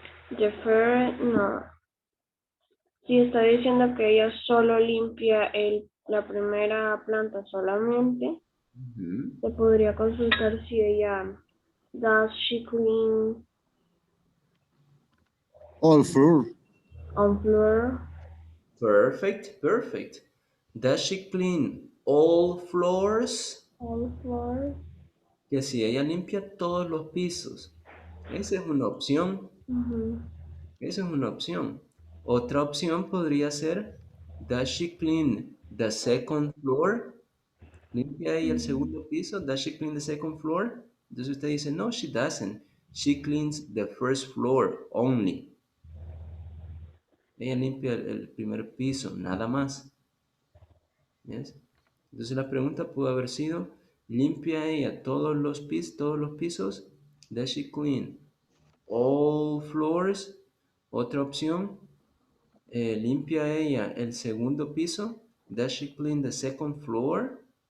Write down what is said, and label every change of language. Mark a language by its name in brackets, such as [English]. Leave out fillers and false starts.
[Spanish] The first, no. Si está diciendo que ella solo limpia la primera planta solamente, se podría consultar si ella, [English] does she clean All floor. on floor? Perfect, perfect. Does she clean all floors? All floors. [Spanish] Que si ella limpia todos los pisos. Esa es una opción. Esa es una opción. Otra opción podría ser, [English] does she clean the second floor? [Spanish] ¿Limpia ella el segundo piso? [English] Does she clean the second floor? [Spanish] Entonces usted dice, [English] no, she doesn't. She cleans the first floor only. [Spanish] Ella limpia el primer piso, nada más. ¿Yes? Entonces la pregunta pudo haber sido, ¿limpia ella todos los pisos? [English] Does she clean all floors? [Spanish] Otra opción, ¿limpia ella el segundo piso? [English] Does she clean the second floor?